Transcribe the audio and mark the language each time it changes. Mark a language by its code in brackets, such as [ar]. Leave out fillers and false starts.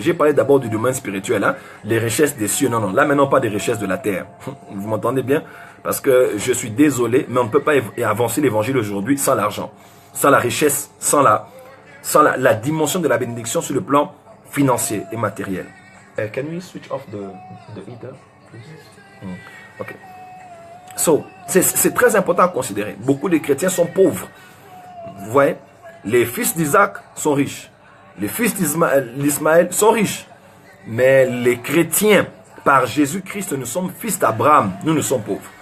[fr] J'ai parlé d'abord du domaine spirituel, hein? Les richesses des cieux. Non, là maintenant pas des richesses de la terre. Vous m'entendez bien? Parce que je suis désolé, mais on ne peut pas avancer l'évangile aujourd'hui sans l'argent, sans la richesse, sans la dimension de la bénédiction sur le plan financier et matériel. [en] can we switch off the heater, please? Ok. [fr] So, c'est très important à considérer. Beaucoup de chrétiens sont pauvres. Vous voyez, les fils d'Isaac sont riches. Les fils d'Ismaël sont riches. Mais les chrétiens, par Jésus-Christ, nous sommes fils d'Abraham. Nous sommes pauvres.